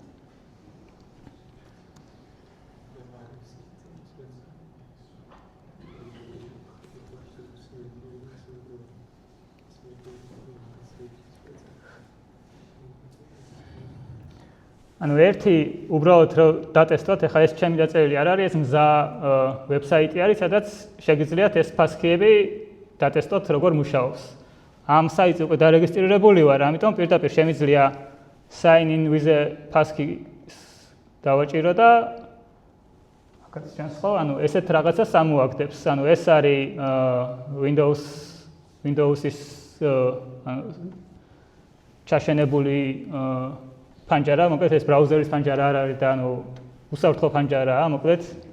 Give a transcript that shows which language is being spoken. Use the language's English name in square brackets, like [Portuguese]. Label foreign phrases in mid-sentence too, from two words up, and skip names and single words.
[Georgian] ანუ ერთი უბრალოდ რომ დატესტოთ, ახლა ეს ჩემი დაწერილი არ არის, ეს მზა ვებსაიტი არის, სადაც შეგიძლიათ ეს PASCII-ები დატესტოთ, როგორ მუშაობს. ამ საიტზე უკვე დარეგისტრირებული ვარ, ამიტომ პირდაპირ შემიძლია [English] sign in with a PASCII [Georgian] დავაჭირო და აქაც ჩანს ხო, ანუ ესეთ რაღაცას ამოაგდებს. ანუ ეს არის Windows-ის ჩაშენებული ფანჯარა, მოკლედ ეს ბრაუზერის ფანჯარა არ არის და უსაფრთხო ფანჯარაა, მოკლედ.